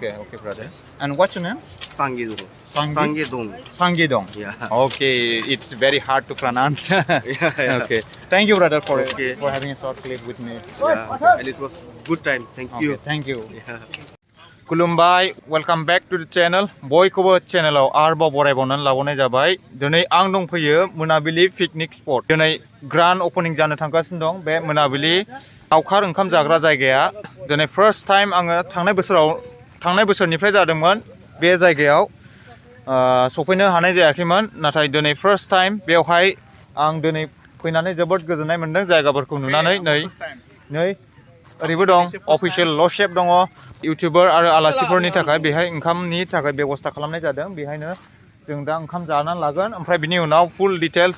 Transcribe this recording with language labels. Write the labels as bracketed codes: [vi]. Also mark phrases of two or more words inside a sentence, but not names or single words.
[en] Okay, brother. And what's your name? Sangidong. Sangidong. Yeah. Okay, it's very hard to pronounce. Okay. Thank you, brother, for having a short clip with me. Yeah. And it was good time. Thank you. Thank you. Kulumbai, welcome back to the channel. [brx] Boykobo channel arbo boraibonnan labonai jabai. Dinai ang dongफैयो Mwnabili [en] picnic spot. [brx] Dinai [en] grand opening [brx] जानो थांगासिनो दं बे Mwnabili लावखार ओंखाम जाग्रा जायगाया. Dinai [en] first time [brx] आङो थांनाय बोसोरनिफ्राय जादोंमोन बे जायगायाव सफैनो हानाय जायाखैमोन नाथाय दिनै [en] first time [brx] बेवहाय आं दिनै फैनानै जोबोद गोजोननाय मोनदों जायगाफोरखौ नुनानै नै ओरैबो दं अफिशियेल ल' शेफ दङ इउटिउबार आरो आलासिफोरनि थाखाय बेहाय ओंखामनि थाखाय बेबस्था खालामनाय जादों बेहायनो जों दा ओंखाम जानानै लागोन ओमफ्राय बिनि उनाव [en] full details